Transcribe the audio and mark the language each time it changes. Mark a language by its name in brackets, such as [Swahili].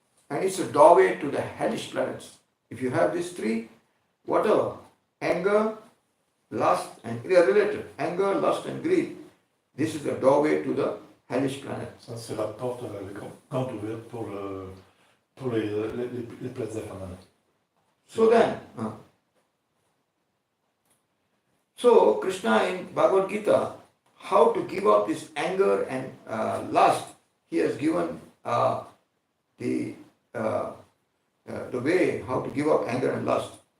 [English] And it's a doorway to the hellish planets. If you have these three, whatever, anger, lust, and they are related. Anger, lust, and greed. This is the doorway to the hellish planet. [French] Ça, c'est la porte, la grande ouverte pour les planètes infernales. [English] So then, so Krishna in Bhagavad Gita, how to give up this anger and lust, he has given the way how to give up anger and lust.